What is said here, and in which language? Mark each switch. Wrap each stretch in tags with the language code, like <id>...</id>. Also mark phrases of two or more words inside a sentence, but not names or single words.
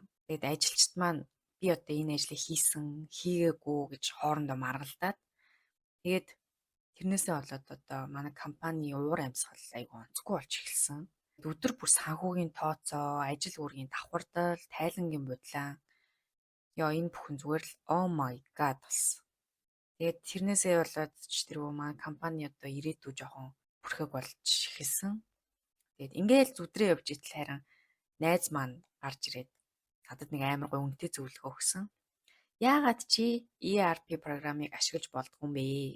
<mn>Тэгээд ажилчид маань би одоо энэ ажлыг хийсэн, хийгээгүй гэж хоорондоо маргалдаад тэгээд тэрнээсээ болоод одоо манай компани уур амьсгал айгүй онцгүй болж эхэлсэн. Өдөр бүр санхүүгийн тооцоо, ажил үүргийн давхардал, тайлангийн бодлоо ёо энэ бүхэн зүгээр л</mn> <en>oh my god</en> <mn>болсон. Тэгээд тэрнээсээ болоод ч тэр манай компани одоо ирээдүй жоохон бүрхэг болж эхэлсэн. Тэгээд ингээл зүдрээ явж итэл харин найз маань гарч ирээд надад нэг амар гой үнэтэй зөвлөгөө өгсөн. Яагаад чи ERP програмыг ашиглаж болдгоо юм бэ?</mn>